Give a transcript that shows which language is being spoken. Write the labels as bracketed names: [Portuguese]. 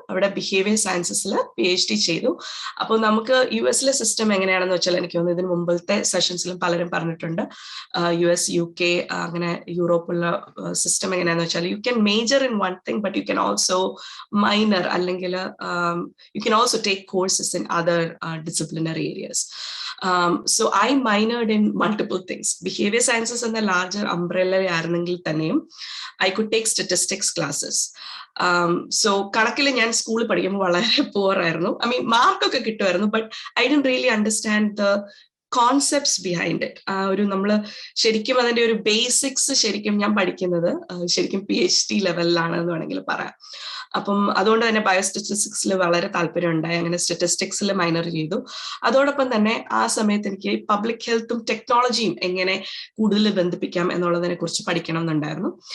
[Malayalam] അവിടെ behaviour സയൻസസിൽ PhD ചെയ്തു. അപ്പോൾ നമുക്ക് US സിസ്റ്റം എങ്ങനെയാണെന്ന് വെച്ചാൽ, എനിക്ക് തോന്നുന്നു ഇതിന് മുമ്പത്തെ സെഷൻസിലും പലരും പറഞ്ഞിട്ടുണ്ട്, US UK അങ്ങനെ യൂറോപ്പുള്ള സിസ്റ്റം എങ്ങനെയാണെന്ന് വെച്ചാൽ, [English] you can major in one thing but you can also minor, [Malayalam] അല്ലെങ്കിൽ [English] You can also take courses in other disciplinary areas. So I minored in multiple things. Behavior sciences എന്ന larger umbrella [Malayalam] ആയിരുന്നെങ്കിൽ തന്നെയും [English] I could take statistics classes. [Malayalam] So കണക്കിൽ ഞാൻ സ്കൂളിൽ പഠിക്കുമ്പോൾ വളരെ poor ആയിരുന്നു. [English] I mean [Malayalam] മാർക്കൊക്കെ കിട്ടുമായിരുന്നു, [English] but I didn't really understand the concepts behind it. [Malayalam] നമ്മൾ ശരിക്കും അതിന്റെ ഒരു ബേസിക്സ് ശരിക്കും ഞാൻ പഠിക്കുന്നത് ശരിക്കും PhD ലെവലിലാണ് എന്ന് വേണമെങ്കിൽ പറയാം. അപ്പം അതുകൊണ്ട് തന്നെ ബയോസ്റ്റാറ്റിസ്റ്റിക്സിൽ വളരെ താല്പര്യം ഉണ്ടായി. അങ്ങനെ സ്റ്റാറ്റിസ്റ്റിക്സിൽ മൈനർ ചെയ്തു. അതോടൊപ്പം തന്നെ ആ സമയത്ത് എനിക്ക് പബ്ലിക് ഹെൽത്തും ടെക്നോളജിയും എങ്ങനെ കൂടുതൽ ബന്ധിപ്പിക്കാം എന്നുള്ളതിനെ കുറിച്ച് പഠിക്കണം എന്നുണ്ടായിരുന്നു.